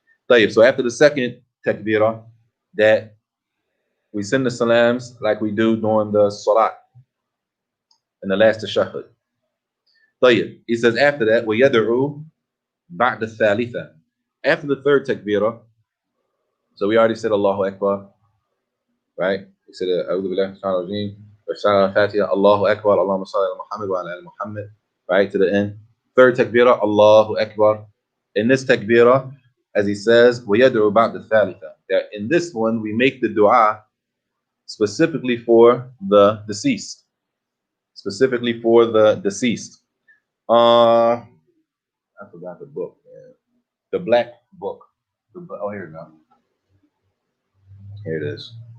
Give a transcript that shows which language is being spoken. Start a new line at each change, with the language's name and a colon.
Arabic: طيب,
English: so after the second takbirah, that we send the salams like we do during the salat in the last tashahhud.
Arabic: طيب,
English: he says after that,
Arabic: وَيَدْعُو بَعْدَ الثَّالِثَةِ.
English: After the third takbirah, so we already said Allahu Akbar, right? We said
Arabic: أعوذ بالله من الشيطان الرجيم وَالشَّارَ الْفَاتِحَةِ Allahu Akbar اللهم صل على محمد وعلى آل محمد,
English: right to the end. Third takbirah, Allahu Akbar. In this takbirah, as he says,
Arabic: وَيَدْعُو بَعْدَ الثَّالِثَةِ,
English: that in this one we make the dua specifically for the deceased. Specifically for the deceased. I forgot the book, man. The black book. Oh, here we go. Here it is.